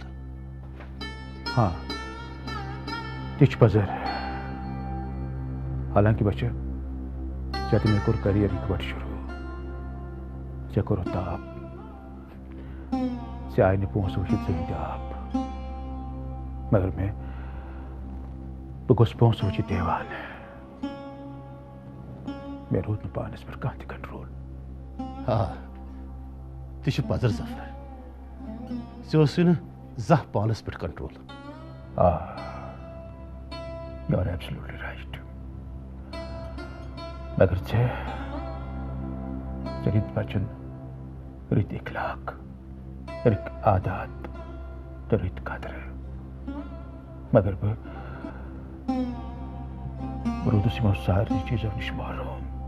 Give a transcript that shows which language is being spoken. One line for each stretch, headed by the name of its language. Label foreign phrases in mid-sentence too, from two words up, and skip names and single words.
Kashmiri: ہاں تہِ چھُ پزر حالانکہ بچہ ژےٚ تہِ مےٚ کوٚر کرییر اِکوٹہٕ شروٗع ژےٚ کوٚرُتھ تاپ ژےٚ آیہِ نہٕ پونٛسہٕ وٕچھِتھ زٕہٕنۍ تہِ آب مگر بہٕ گوٚژھ پونٛسہٕ وٕچھِتھ دیوان مےٚ روٗد نہٕ پانس پٮ۪ٹھ کانٛہہ تہِ کنٹرول آ تہِ چھُ پزر ظفر ژےٚ اوسُے نہٕ زانٛہہ پانس پٮ۪ٹھ کنٹرول آ
English: you are absolutely right
Kashmiri: مگر ژےٚ رٕتۍ بچن رٕتۍ اخلاق رٕتۍ عادات تہٕ رٕتۍ قدرٕ مگر بہٕ روٗدُس یِمو سارنٕے چیٖزو نِش محروم